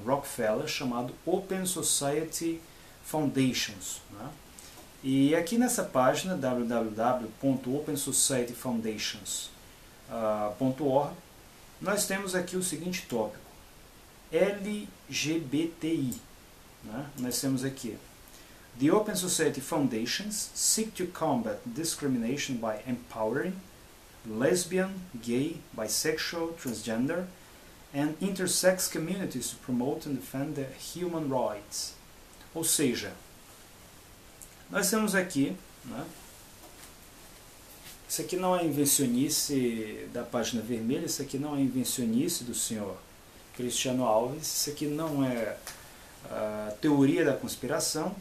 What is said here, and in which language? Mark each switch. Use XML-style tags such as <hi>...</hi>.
<pt>Rockefeller, chamado Open Society Foundations. Né? E aqui nessa página, www.opensocietyfoundations.org, nós temos aqui o seguinte tópico: LGBTI. Né?</pt> <en>Nós temos aqui: The Open Society Foundations seek to combat discrimination by empowering lesbian, gay, bisexual, transgender, and intersex communities to promote and defend their human rights.</en> <pt>Ou seja, nós temos aqui, né, isso aqui não é invencionice da página vermelha, isso aqui não é invencionice do senhor Cristiano Alves, isso aqui não é teoria da conspiração.</pt>